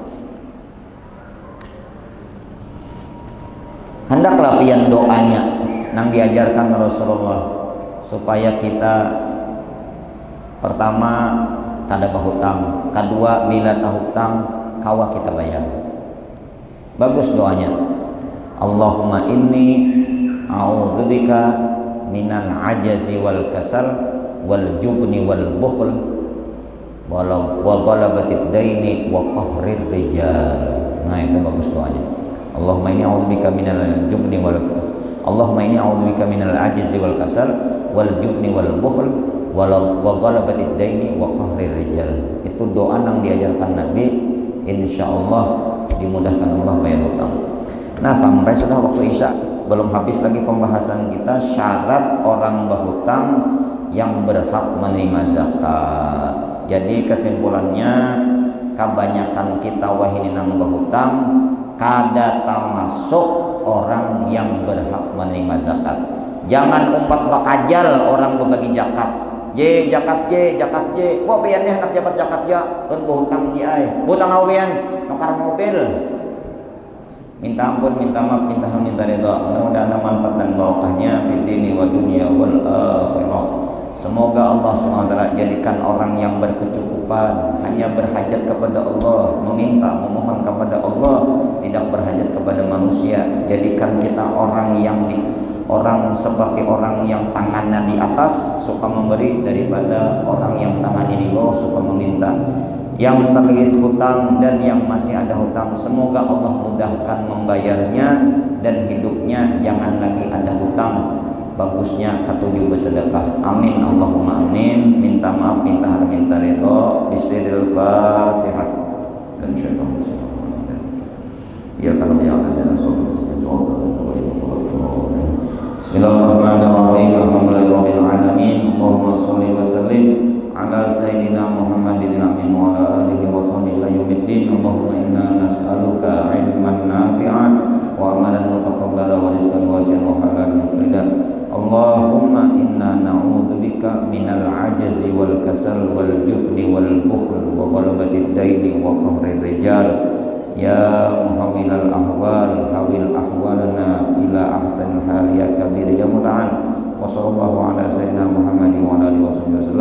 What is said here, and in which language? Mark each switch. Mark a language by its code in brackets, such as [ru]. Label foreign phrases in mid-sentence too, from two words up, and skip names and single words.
[bjn] Hendaklah pian doanya nang diajarkan Rasulullah supaya kita pertama kada berhutang, kedua bila tak hutang kawa kita bayar. Bagus doanya. [ar] اللهم إني أعوذ بك من العجز والكسل والجبن والبخل وغلبة الدين وقهر الرجال. [bjn] Nah itu bagus doanya. [ar] اللهم إني أعوذ بك من الجبن والكسل. اللهم إني أعوذ بك من العجز والكسل والجبن والبخل وغلبة الدين وقهر الرجال. [bjn] Itu doa yang diajarkan Nabi, insyaallah dimudahkan Allah bayar hutang. Nah, sampai sudah waktu Isya, belum habis lagi pembahasan kita syarat orang berhutang yang berhak menerima zakat. Jadi kesimpulannya, kebanyakan kita wahini nang berhutang kada termasuk orang yang berhak menerima zakat. Jangan umpat bakajal orang berbagi zakat. Zakat J. Wah pian nih anak jabat zakat ja, kan berhutang ji ai. Hutang awian, nukar mobil. Minta ampun, minta maaf, minta ridha. Mudah-mudahan manfaat dan barokahnya [ar] في الدين والدنيا والآخرة. [bjn] Semoga Allah SWT jadikan orang yang berkecukupan, hanya berhajat kepada Allah, meminta, memohon kepada Allah, tidak berhajat kepada manusia. Jadikan kita orang seperti orang yang tangannya di atas suka memberi, daripada orang yang tangannya di bawah suka meminta. Yang terlilit hutang dan yang masih ada hutang, semoga Allah mudahkan membayarnya dan hidupnya jangan lagi ada hutang. Bagusnya ketujuh bersedekah. [ar] آمين اللهم آمين. [bjn] Minta maaf, minta har, minta ridho. [ar] بسم الله الفاتحة. [bjn] Dan syaitan ya kalau dia akan saya soal Bismillahirrahmanirrahim. [ar] الحمد لله رب العالمين. اللهم صل وسلم على سيدنا محمد أمين وعلى آله وصحبه إلى يوم الدين. اللهم إنا نسألك علما نافعا وعملا متقبلا ورزقا واسعا وحلالا مقدرا. اللهم إنا نعوذ بك من العجز والكسل والجبن والبخل وغلبة الدين وقهر الرجال. يا محول الأحوال حول أحوالنا إلى أحسن الحال يا كبير يا متعال. وصلى الله على سيدنا محمد وعلى آله وسلم.